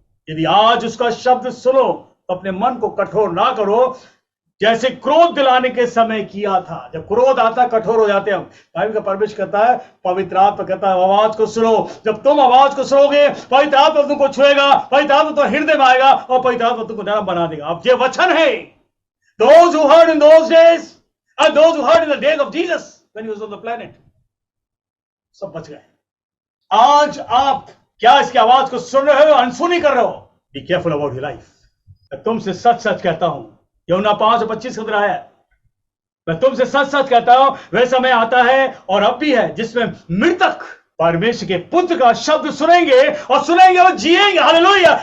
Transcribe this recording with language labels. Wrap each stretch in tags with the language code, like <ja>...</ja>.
<hi>यदि आज उसका शब्द सुनो तो अपने मन को कठोर ना करो, जैसे क्रोध दिलाने के समय किया था। जब क्रोध आता कठोर हो जाते हम। बाइबल का परमेश्वर कहता है, पवित्र आत्मा कहता है आवाज को सुनो। जब तुम आवाज को सुनोगे पवित्र आत्मा तुमको छुएगा, पवित्र आत्मा तो हृदय में आएगा और पवित्र आत्मा तुमको नरम बना देगा। अब ये वचन है।</hi> <en>Those who heard in those days and those who heard in the days of Jesus when he was on the planet,</en> <hi>सब बच गए। आज आप क्या इसकी आवाज को सुन रहे हो, अनसुनी कर रहे हो?</hi> <en>Be careful about your life.</en> <hi>मैं तुमसे सच सच कहता हूं, यूहन्ना 5:25 का है, मैं तुमसे सच सच कहता हूं वह समय आता है और अब भी है जिसमें मृतक परमेश्वर के पुत्र का शब्द सुनेंगे और सुनेंगे और जिएंगे। हालेलुया।</hi>